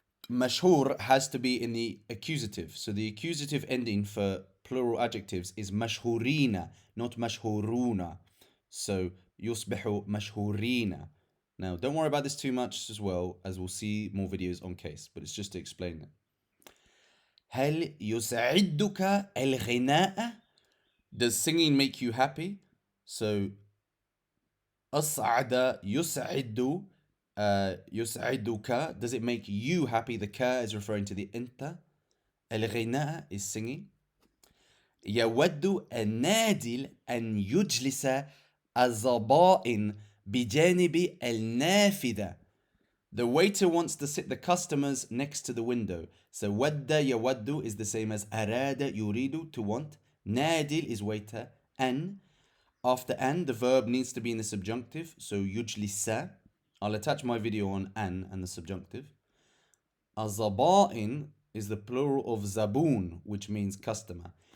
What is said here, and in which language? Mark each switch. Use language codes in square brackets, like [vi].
[en] Mashhur has to be in the accusative. So the accusative ending for plural adjectives is mashhurina, not mashhuruna. So yusbihu mashhurina. Now, don't worry about this too much as well, as we'll see more videos on case, but it's just to explain it. [ar] هل يسعدك الغناء? [en] Does singing make you happy? So أسعد يسعد يسعدك. Does it make you happy? The ka is referring to the انت. الغناء is singing. [ar] يود النادل أن يجلس الزبائن بجانب النافذة. [en] The waiter wants to sit the customers next to the window. So ود يود is the same as أراد يريد, to want. نادل is waiter. أن, after an, the verb needs to be in the subjunctive. So يجلس. I'll attach my video on an and the subjunctive. الزبائن is the plural of zabun, which means customer.